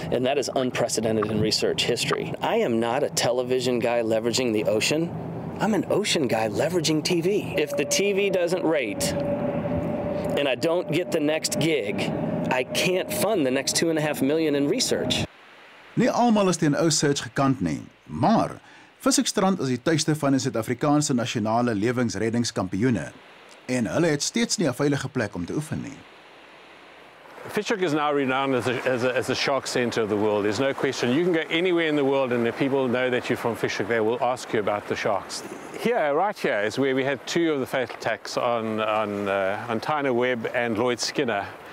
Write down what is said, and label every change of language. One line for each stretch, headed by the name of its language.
English: And that is unprecedented in research history. I am not a television guy leveraging the ocean. I'm an ocean guy leveraging TV. If the TV doesn't rate and I don't get the next gig, I can't fund the next $2.5 million in research.
Afrikaans: Nie almal is teen OSearch gekant nie, maar Visseksstrand is die tuiste van die Suid-Afrikaanse nasionale lewensreddingskampioene en hulle het steeds nie 'n veilige plek om te oefen nie.
English: Fish Hoek is now renowned as a shark center of the world. There's no question. You can go anywhere in the world and if people know that you're from Fish Hoek, they will ask you about the sharks. Here, right here, is where we had 2 of the fatal attacks on Tyner Webb and Lloyd Skinner.